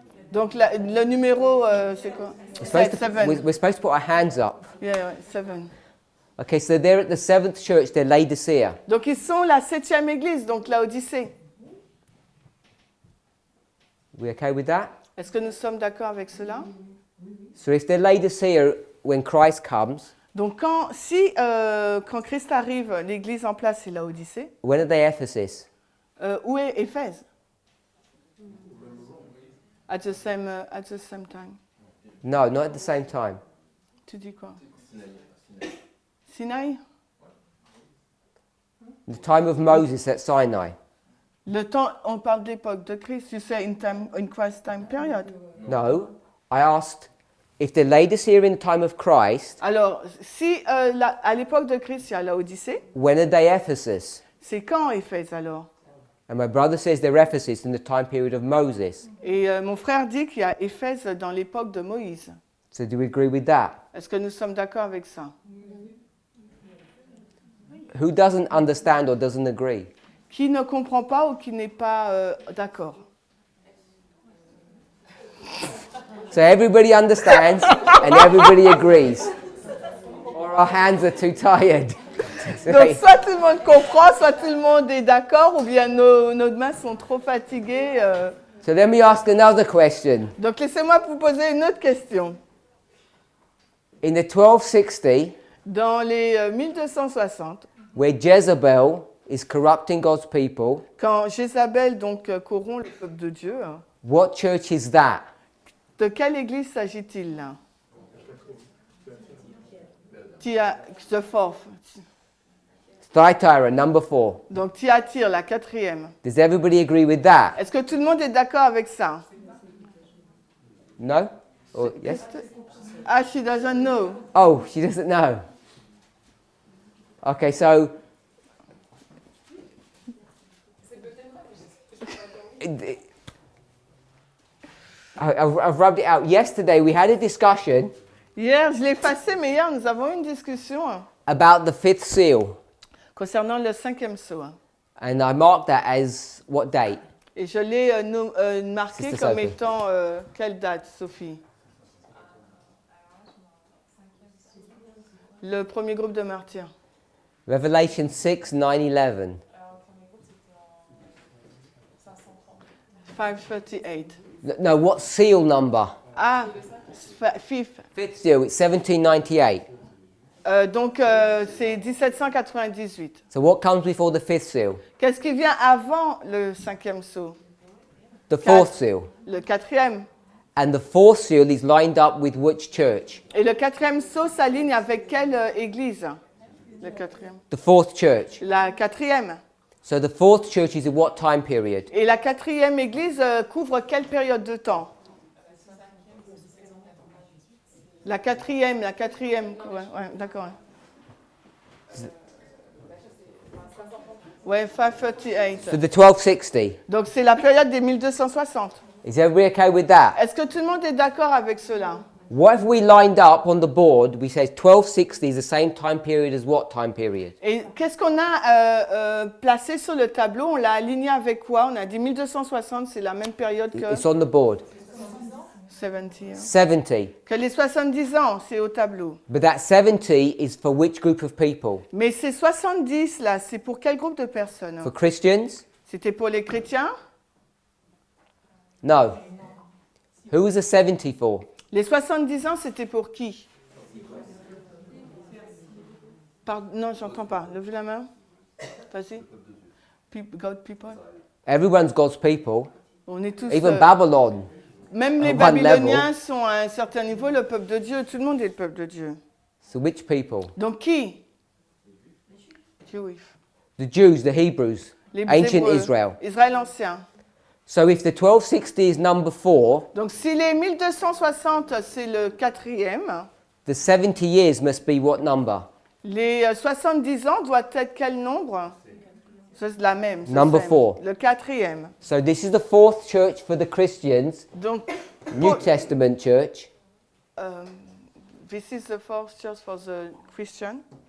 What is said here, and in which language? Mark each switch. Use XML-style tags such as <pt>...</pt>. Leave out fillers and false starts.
<fr>Donc le numéro, c'est quoi?</fr> <en>We're supposed to put our hands up. Yeah, 7. Okay, so they're at the 7th church, they're Laodicea.</en> <fr>Donc ils sont la 7e église, donc la Odyssée.</fr> <en>We okay with that?</en> <fr>Est-ce que nous sommes d'accord avec cela?</fr> <en>So if they're Laodicea when Christ comes,</en> <fr>Donc quand Christ arrive, l'église en place c'est la Odyssée.</fr> <en>when are they Ephesus?</en> <fr>Où est Éphèse?</fr> <en>At the same time. No, not at the same time.</en> <fr>Tu dis quoi? Sinaï?</fr> <en>The time of Moses at Sinai.</en> <fr>Le temps, on parle d'époque de Christ.</fr> <en>You say in Christ's time period. No, I asked if they're Laodicea in the time of Christ,</en> <fr>Alors, si à l'époque de Christ, il y a la Odyssée,</fr> <en>when are they Ephesus?</en> <fr>c'est quand Éphèse alors?</fr> <en>And my brother says they're Ephesus in the time period of Moses.</en> <fr>Et mon frère dit qu'il y a Éphèse dans l'époque de Moïse.</fr> <en>So do we agree with that?</en> <fr>Est-ce que nous sommes d'accord avec ça?</fr> <en>Who doesn't understand or doesn't agree?</en> <fr>Qui ne comprend pas ou qui n'est pas d'accord?</fr> <en>So everybody understands and everybody agrees. Or our hands are too tired.</en> <fr>Donc soit tout le monde comprend, soit tout le monde est d'accord, ou bien nos mains sont trop fatiguées.</fr> <en>So let me ask another question.</en> <fr>Donc laissez-moi vous poser une autre question.</fr> <en>In the 1260,</en> <fr>Dans les 1260,</fr> <en>where Jezebel is corrupting God's people,</en> <fr>quand Jézabel donc corrompt le peuple de Dieu,</fr> <en>what church is that?</en> <fr>de quelle église s'agit-il là?</fr> <en>The fourth. Thyatira, number 4.</en> <fr>Donc Thyatire, la quatrième.</fr> <en>Does everybody agree with that?</en> <fr>Est-ce que tout le monde est d'accord avec ça?</fr> <en>No? Or yes? Ah, she doesn't know. Oh, she doesn't know. Okay, so I've rubbed it out. Yesterday we had a discussion</en> <fr>Hier, je l'ai effacé, mais hier, nous avons eu une discussion</fr> <en>about the fifth seal,</en> <fr>concernant le cinquième sceau.</fr> <en>and I marked that as what date?</en> <fr>Et je l'ai marqué</fr> <en>Sister</en> <fr>comme Sophie. étant quelle date, Sophie? Le premier groupe de martyrs.</fr> <en>Revelation 6, 9, 11.</en> <fr>Alors, le premier groupe, c'était en 530. 538.</fr> <en>No, what seal number? Ah, fifth. Fifth seal, it's 1798.</en> <fr>Donc, c'est 1798.</fr> <en>So what comes before the fifth seal?</en> <fr>Qu'est-ce qui vient avant le cinquième sceau?</fr> <en>The fourth seal.</en> <fr>Le quatrième.</fr> <en>And the fourth seal is lined up with which church?</en> <fr>Et le quatrième sceau s'aligne avec quelle église? Le quatrième.</fr> <en>The fourth church.</en> <fr>La quatrième.</fr> <en>So the fourth church is in what time period?</en> <fr>Et la quatrième église couvre quelle période de temps? La quatrième. Ouais, d'accord. Ouais, 538.</fr> <en>So the 1260.</en> <fr>Donc c'est la période des 1260.</fr> <en>Is everybody okay with that?</en> <fr>Est-ce que tout le monde est d'accord avec cela?</fr> <en>What if we lined up on the board, we say 1260 is the same time period as what time period?</en> <fr>Et qu'est-ce qu'on a placé sur le tableau? On l'a aligné avec quoi? On a dit 1260, c'est la même période que</fr> <en>It's on the board. 70. 70.</en> <fr>Que les 70 ans, c'est au tableau.</fr> <en>But that 70 is for which group of people?</en> <fr>Mais ces 70 là, c'est pour quel groupe de personnes?</fr> <en>For Christians?</en> <fr>C'était pour les chrétiens?</fr> <en>No. Who was the 70 for?</en> <fr>Les 70 ans, c'était pour qui? Non, j'entends pas. Levez la main. Vas-y.</fr> <en>God people. Everyone's God's people.</en> <fr>On est tous...</fr> <en>Even Babylon.</en> <fr>Même les</fr> <en>one</en> <fr>Babyloniens</fr> <en>level.</en> <fr>sont à un certain niveau le peuple de Dieu. Tout le monde est le peuple de Dieu.</fr> <en>So which people?</en> <fr>Donc qui?</fr> <en>Jewish. The Jews, the Hebrews.</en> <fr>Les</fr> <en>Ancient</en> <fr>Hébreux.</fr> <en>Israel.</en> <fr>Israël ancien.</fr> <en>So if the 1260 is number 4,</en> <fr>Donc si les 1260, c'est le quatrième,</fr> <en>the 70 years must be what number?</en> <fr>les 70 ans doivent être quel nombre? C'est la même.</fr> <en>Number 4.</en> <fr>Le quatrième.</fr> <en>So this is the fourth church for the Christians,</en> <fr>Donc,</fr> <en>New Testament church. this is the fourth church for the Christian.</en>